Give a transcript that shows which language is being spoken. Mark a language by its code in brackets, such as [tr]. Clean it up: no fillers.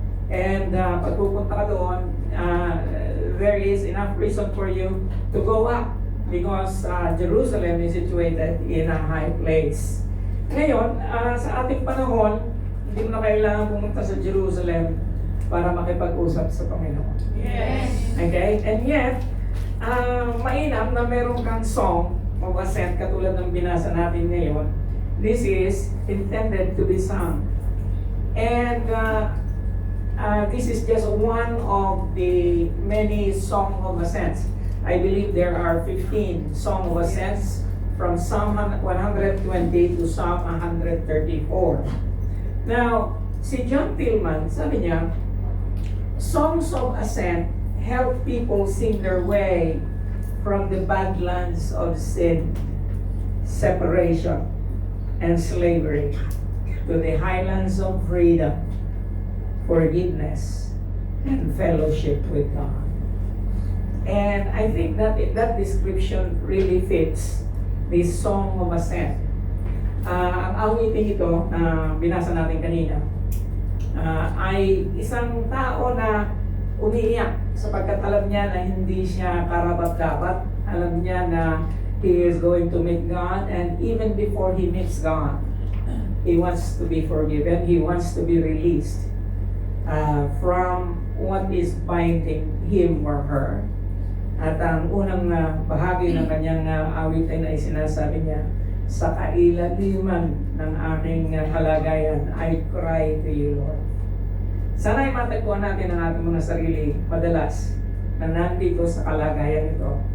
[en] And [tl] pag pupunta ka doon, [en] there is enough reason for you to go up because Jerusalem is situated in a high place. [tl] Ngayon, sa ating panahon, hindi mo na kailangan pumunta sa Jerusalem para makipag-usap sa Panginoon. [en] Yes. Okay? And yet, [tl] mainam na meron kang song of ascent katulad ng binasa natin ngayon. [en] This is intended to be sung. And this is just one of the many song of ascents. I believe there are 15 song of ascents from Psalm 120 to Psalm 134. Now, [tl] si John Tillman, sabi niya, [en] songs of ascent help people sing their way from the badlands of sin, separation, and slavery to the highlands of freedom, forgiveness, and fellowship with God. And I think that that description really fits this song of ascent. [tl] Ang awitin ito na binasa natin kanina ay isang tao na umiiyak sapagkat alam niya na hindi siya karapat-dapat. Alam niya na [en] he is going to meet God, and even before he meets God, he wants to be forgiven, he wants to be released from what is binding him or her. [tl] At ang unang bahagi ng kanyang awitin ay sinasabi niya, sa kailaliman ng aking kalagayan, [en] I cry to you, Lord. [tl] Sana ay matagpuan natin ang ating mga sarili madalas na nandito sa kalagayan ito.